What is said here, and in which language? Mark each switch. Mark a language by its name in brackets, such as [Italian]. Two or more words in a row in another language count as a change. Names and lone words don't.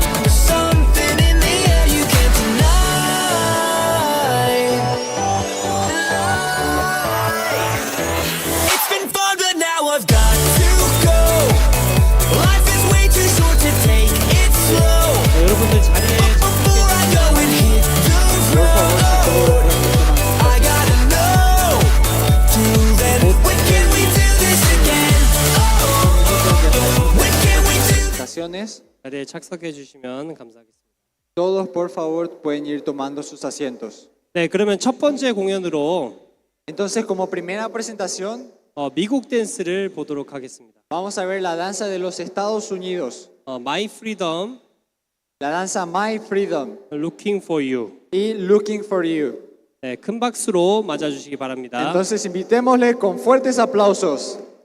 [English] There's something in the air you can't deny. It's been fun, but now I've got to go. Life is way too short to take it slow. [Korean] 자, 여러분들 자리에 [English] Before I go and hit the road, I gotta know. Till then, when can we do this again? When can we do? [Spanish] Presentaciones. [Korean] 자리에 착석해 주시면 감사하겠습니다. [Spanish] Todos, por favor, pueden ir tomando sus asientos. [Korean] 네, 그러면 첫 번째 공연으로 [Spanish] Entonces, como primera presentación, [Korean] 미국 댄스를 보도록 하겠습니다. [Spanish] vamos a ver la danza de los Estados Unidos, My Freedom, la danza My Freedom Looking for You. y Looking for You. [Korean] 네, 큰 박수로 맞아주시기 바랍니다. [Spanish] Entonces, invitémosle con fuertes aplausos.